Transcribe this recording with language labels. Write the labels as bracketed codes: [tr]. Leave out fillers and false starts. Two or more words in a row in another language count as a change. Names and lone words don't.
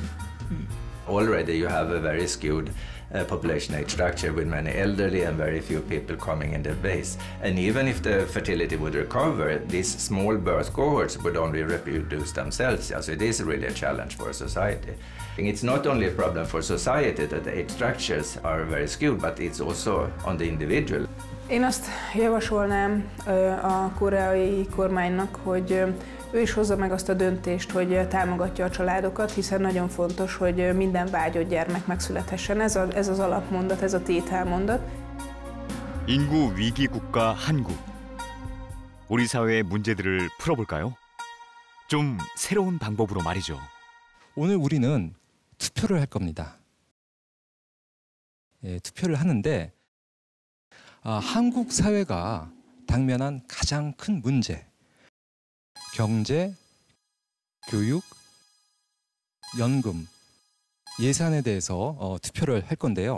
[en] Already you have a very skewed population age structure with many elderly and very few people coming in the base. And even if the fertility would recover, these small birth cohorts would only reproduce themselves. So it is really a challenge for society. It's not only a problem for society that the age structures are very skewed, but it's also on the individual. [hu] Én azt javasolnám a koreai kormánynak, hogy ő is hozza meg azt a döntést, hogy támogatja a családokat, hiszen nagyon fontos, hogy minden vágyott gyermek megszülethessen. Ez az alapmondat, ez a tételmondat. [ko] 인구 위기 국가 한국. 우리 사회의 문제들을 풀어볼까요? 좀 새로운 방법으로 말이죠. 오늘 우리는 투표를 할 겁니다. 예, 투표를 하는데 한국 사회가 당면한 가장 큰 문제, 경제, 교육, 연금, 예산에 대해서 투표를 할 건데요.